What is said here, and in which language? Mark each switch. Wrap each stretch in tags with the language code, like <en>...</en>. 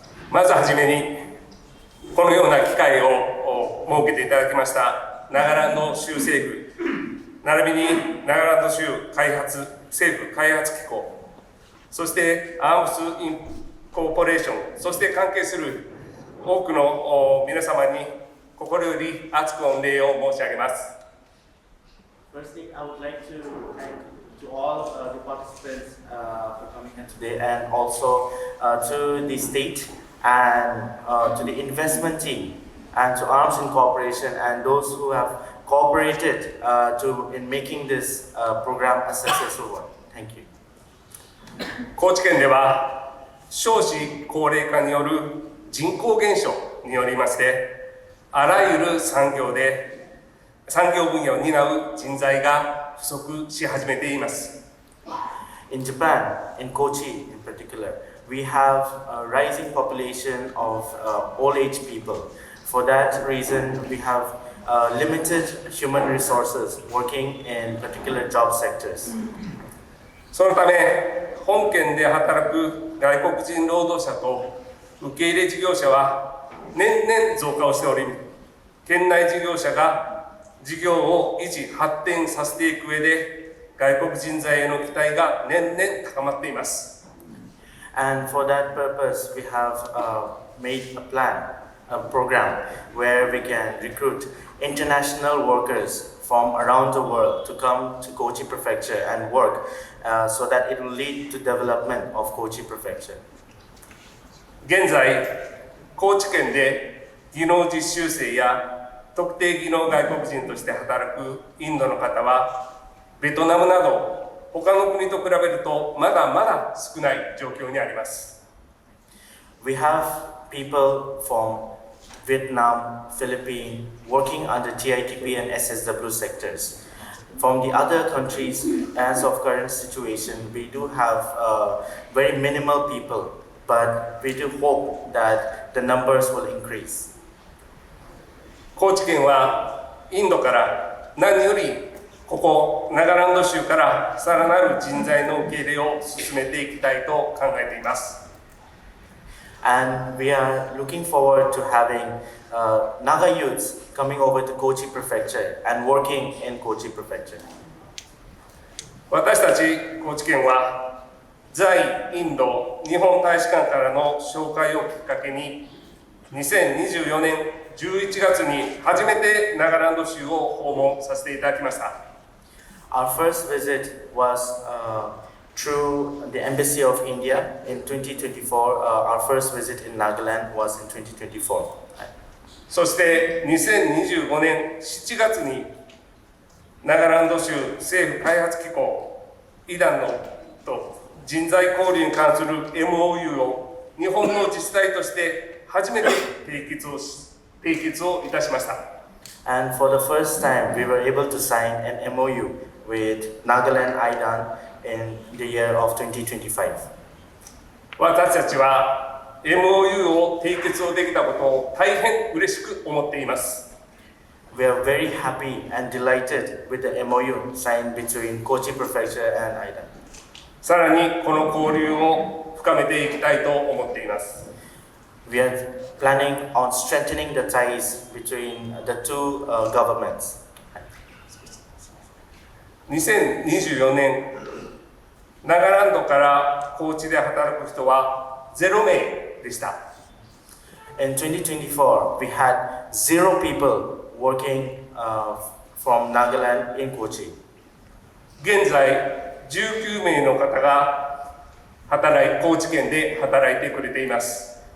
<ja>まずはじめにこのような機会を設けていただきましたナガランド州政府並びにナガランド州政府開発機構、そしてアームスインコーポレーション、そして関係する多くの皆様に心より厚く御礼を申し上げます。</ja> <en>Firstly, I would like to thank to all the participants for coming here today, and also to the state and to the investment team and to Arms Incorporation and those who have cooperated in making this program a successful one. Thank you.</en> <ja>高知県では少子高齢化による人口減少によりましてあらゆる産業分野を担う人材が不足し始めています。</ja> <en>In Japan, in Kochi in particular, we have a rising population of old age people. For that reason, we have limited human resources working in particular job sectors.</en> <ja>そのため本県で働く外国人労働者と受け入れ事業者は年々増加をしており、県内事業者が事業を維持発展させていく上で外国人材への期待が年々高まっています。</ja> <en>And for that purpose, we have made a program where we can recruit international workers from around the world to come to Kochi Prefecture and work so that it will lead to development of Kochi Prefecture.</en> <ja>現在、高知県で技能実習生や特定技能外国人として働くインドの方はベトナムなど他の国と比べるとまだまだ少ない状況にあります。</ja> <en>We have people from Vietnam, Philippines working under TITP and SSW sectors. From the other countries, as of current situation, we do have very minimal people, but we do hope that the numbers will increase.</en> <ja>高知県はインドから何よりここナガランド州からさらなる人材の受け入れを進めていきたいと考えています。</ja> <en>And we are looking forward to having Naga youths coming over to Kochi Prefecture and working in Kochi Prefecture.</en> <ja>私たち高知県は在インド日本大使館からの紹介をきっかけに2024年11月に初めてナガランド州を訪問させていただきました。</ja> <en>Our first visit was through the Embassy of India in 2024. Our first visit in Nagaland was in 2024.</en> <ja>そして2025年7月にナガランド州政府開発機構イダンのと人材交流に関する MOU を日本の自治体として初めて締結をいたしました。</ja> <en>And for the first time, we were able to sign an MOU with Nagaland IDAN in the year of 2025.</en> <ja>私たちは MOU を締結をできたことを大変嬉しく思っています。</ja> <en>We are very happy and delighted with the MOU signed between Kochi Prefecture and IDAN.</en> <ja>さらにこの交流を深めていきたいと思っています。</ja> <en>We are planning on strengthening the ties between the two governments.</en> <ja>2024年、ナガランドから高知で働く人は0名でした。</ja> <en>In 2024, we had 0 people working from Nagaland in Kochi.</en> <ja>現在、19名の方が高知県で働いてくれています。</ja>